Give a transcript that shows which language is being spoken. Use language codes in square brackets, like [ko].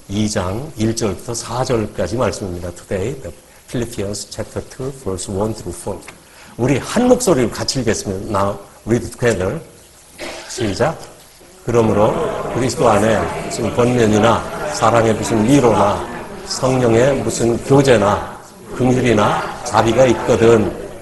[ko] 2장 1절부터 4절까지 말씀입니다. [en] Today, the Philippians chapter 2, verse 1 through 4. [ko] 우리 한 목소리로 같이 읽겠습니다. [en] Now, read together. [ko] 시작. 그러므로 그리스도 안에 무슨 권면이나 사랑의 무슨 위로나 성령의 무슨 교제나 긍휼이나 자비가 있거든